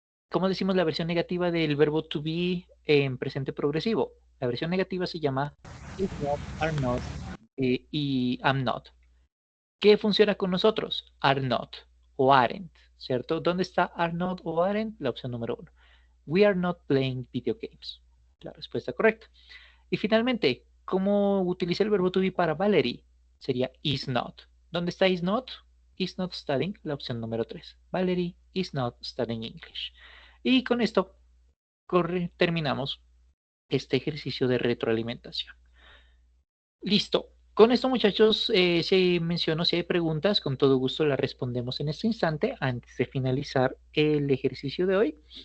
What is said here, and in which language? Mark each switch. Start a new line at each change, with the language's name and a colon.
Spanish: ¿Cómo decimos la versión negativa del verbo to be en presente progresivo? La versión negativa se llama is not, are not y am not. ¿Qué funciona con nosotros? Are not o aren't, ¿cierto? ¿Dónde está are not o aren't? La opción número 1.
English: We are not playing video games.
Spanish: La respuesta correcta. Y finalmente, ¿cómo utiliza el verbo to be para Valerie? Sería is not. ¿Dónde está is not? Is not studying, la opción número 3.
English: Valerie is not studying English.
Spanish: Y con esto terminamos este ejercicio de retroalimentación. Listo. Con esto, muchachos, si menciono, si hay preguntas, con todo gusto las respondemos en este instante antes de finalizar el ejercicio de hoy.